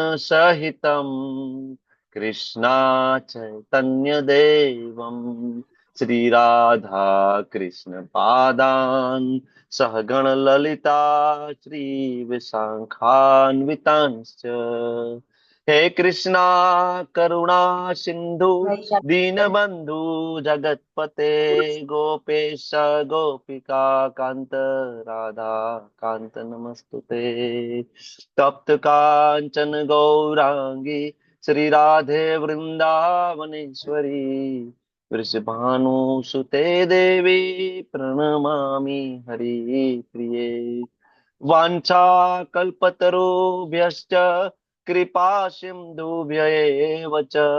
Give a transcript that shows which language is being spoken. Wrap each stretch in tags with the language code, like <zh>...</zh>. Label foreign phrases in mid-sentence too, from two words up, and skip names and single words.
<sa>પરિજનસહિतं કૃષ્ણા ચૈતન્યદેવं શ્રી રાધા કૃષ્ણ પાદાન સહગણ લલિતા શ્રી વિશાખાન્વિતાંશ્ચ હે કૃષ્ણા કરુણા સિંધુ दीनबंधु जगतपते गोपेश गोपिका कांत राधा कांत नमस्तुते तप्त कांचन गौरांगी श्री राधे वृंदावनेश्वरी वृषभानुसुते देवी प्रणमामि हरि प्रिये वाञ्छा कल्पतरुभ्यश्च कृपा सिन्धुभ्य एव च</sa>